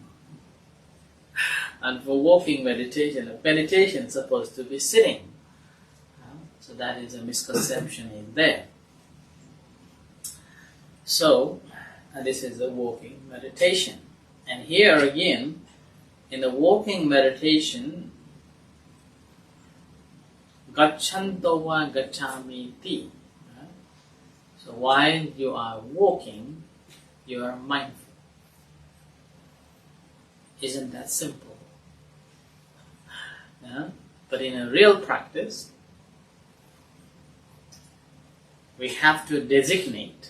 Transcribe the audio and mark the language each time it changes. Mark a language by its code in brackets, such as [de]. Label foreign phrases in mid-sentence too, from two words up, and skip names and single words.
[en] And for walking meditation is supposed to be sitting. So that is a misconception in there. So, this is the walking meditation. And here again, in the walking meditation, [pi] Gacchanto va gacchami ti. [en] So while you are walking, you are mindful. Isn't that simple? But in a real practice, we have to designate.